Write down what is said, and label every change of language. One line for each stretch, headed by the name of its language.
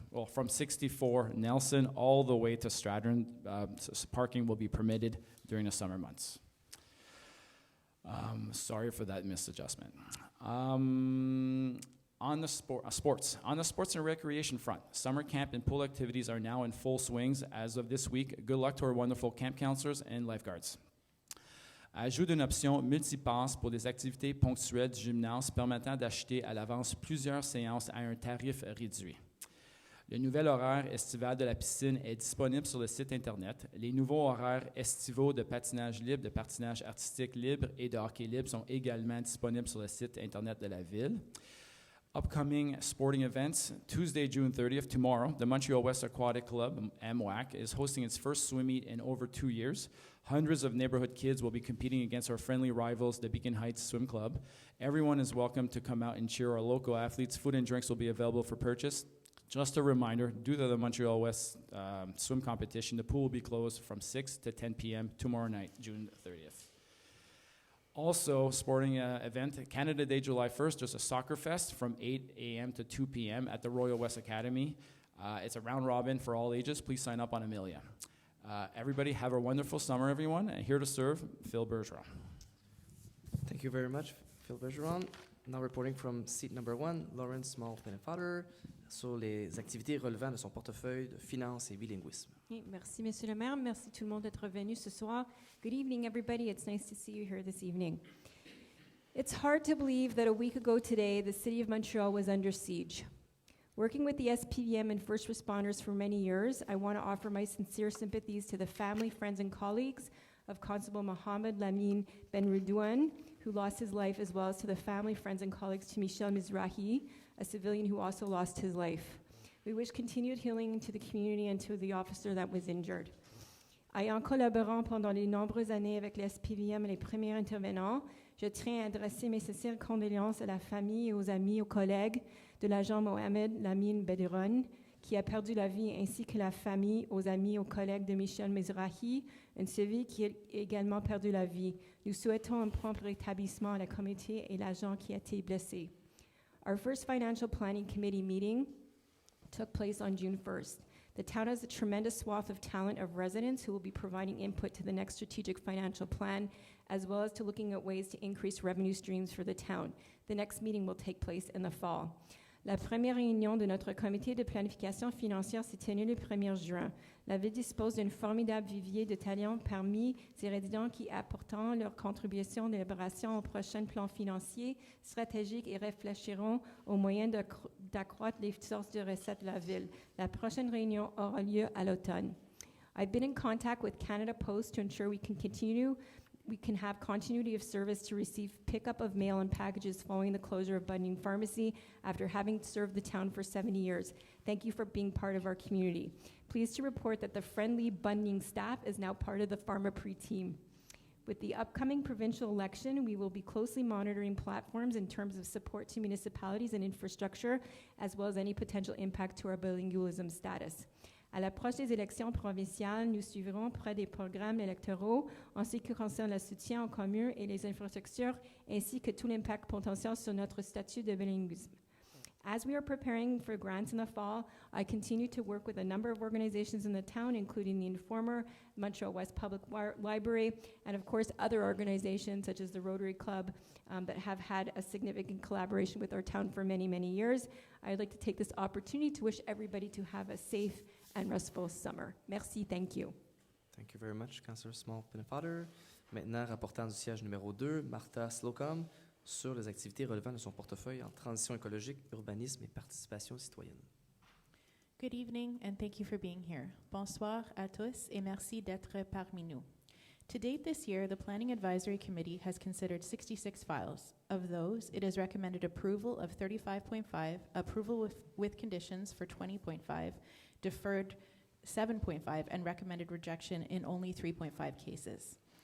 English: Well, from 64 Nelson all the way to Strathern, parking will be permitted during the summer months. Sorry for that misadjustment. On the sports and recreation front, summer camp and pool activities are now in full swings as of this week. Good luck to our wonderful camp counselors and lifeguards.
French: Ajout d'une option multipasse pour des activités ponctuelles du gymnase permettant d'acheter à l'avance plusieurs séances à un tarif réduit. Le nouvel horaire estival de la piscine est disponible sur le site Internet. Les nouveaux horaires estivaux de patinage libre, de patinage artistique libre et de hockey libre sont également disponibles sur le site Internet de la Ville.
English: Upcoming sporting events, Tuesday, June 30th, tomorrow, the Montreal-Ouest Aquatic Club, MWAC, is hosting its first swim meet in over 2 years. Hundreds of neighborhood kids will be competing against our friendly rivals, the Beacon Heights Swim Club. Everyone is welcome to come out and cheer our local athletes. Food and drinks will be available for purchase. Just a reminder, due to the Montreal-Ouest swim competition, the pool will be closed from 6 to 10 p.m. tomorrow night, June 30th. Also, sporting event, Canada Day, July 1st, there's a soccer fest from 8 a.m. to 2 p.m. at the Royal West Academy. It's a round robin for all ages. Please sign up on Amelia. Everybody have a wonderful summer, everyone. And here to serve, Phil Bergeron. Thank you very much, Phil Bergeron. Now reporting from seat number 1, Lawrence Small-Pennefater,
French: sur les activités relevant de son portefeuille de finances et bilinguisme. Okay, merci, Monsieur le maire. Merci tout le monde d'être venu ce soir.
English: Good evening, everybody. It's nice to see you here this evening. It's hard to believe that a week ago today, the city of Montreal was under siege. Working with the SPVM and first responders for many years, I want to offer my sincere sympathies to the family, friends, and colleagues of Constable Mohamed Lamine Ben-Ridouan, who lost his life, as well as to the family, friends, and colleagues to Michel Mizrahi, a civilian who also lost his life. We wish continued healing to the community and to the officer that was injured.
French: Ayant collaboré pendant de nombreuses années avec les SPVM et les premiers intervenants, je tiens à adresser mes sincères condoléances à la famille et aux amis, aux collègues de l'agent Mohamed Lamine Bediron, qui a perdu la vie, ainsi que la famille, aux amis, aux collègues de Michel Mizrahi, un civil qui a également perdu la vie. Nous souhaitons un prompt rétablissement à la communauté et l'agent qui a été blessé.
English: Our first financial planning committee meeting took place on June 1st. The town has a tremendous swath of talent of residents who will be providing input to the next strategic financial plan, as well as to looking at ways to increase revenue streams for the town. The next meeting will take place in the fall.
French: La première réunion de notre comité de planification financière s'est tenue le 1er juin. La ville dispose d'un formidable vivier de talents parmi ses résidents qui apporteront leur contribution d'élaboration au prochain plan financier stratégique et réfléchiront aux moyens d'accroître les sources de recettes de la ville. La prochaine réunion aura lieu à l'automne.
English: I've been in contact with Canada Post to ensure we can have continuity of service to receive pickup of mail and packages following the closure of Bunning Pharmacy after having served the town for 70 years. Thank you for being part of our community. Pleased to report that the friendly Bunning staff is now part of the Pharma-Pre team. With the upcoming provincial election, we will be closely monitoring platforms in terms of support to municipalities and infrastructure, as well as any potential impact to our bilingualism status.
French: À l'approche des élections provinciales, nous suivrons près des programmes électoraux en ce qui concerne le soutien aux communes et les infrastructures, ainsi que tout l'impact potentiel sur notre statut de bilinguisme.
English: As we are preparing for grants in the fall, I continue to work with a number of organizations in the town, including the Informer, Montreal-West Public Library, and of course other organizations such as the Rotary Club that have had a significant collaboration with our town for many, many years. I'd like to take this opportunity to wish everybody to have a safe and restful summer. Merci, thank you. Thank you very much, Councillor Small-Pennefater.
French: Maintenant, rapportant du siège numéro 2, Martha Slocum, sur les activités relevant de son portefeuille en transition écologique, urbanisme et participation citoyenne.
English: Good evening, and thank you for being here.
French: Bonsoir à tous, et merci d'être parmi nous.
English: To date this year, the Planning Advisory Committee has considered 66 files. Of those, it has recommended approval of 35.5, approval with conditions for 20.5, deferred 7.5, and recommended rejection in only 3.5 cases.